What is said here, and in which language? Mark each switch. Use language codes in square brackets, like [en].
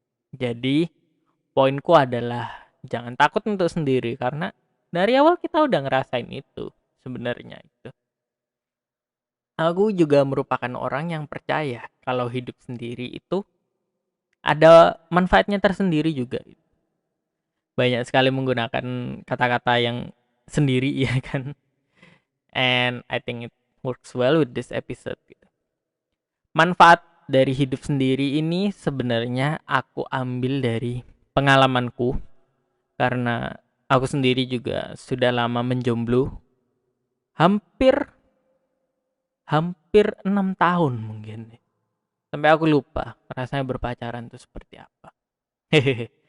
[id] Jadi poinku adalah jangan takut untuk sendiri, karena dari awal kita udah ngerasain itu sebenarnya itu. Aku juga merupakan orang yang percaya kalau hidup sendiri itu ada manfaatnya tersendiri juga. Banyak sekali menggunakan kata-kata yang sendiri ya kan. [en] And I think it works well with this episode gitu. [id] Manfaat dari hidup sendiri ini sebenarnya aku ambil dari pengalamanku, karena aku sendiri juga sudah lama menjomblo. Hampir 6 tahun mungkin. Sampai aku lupa rasanya berpacaran itu seperti apa. Hehehe.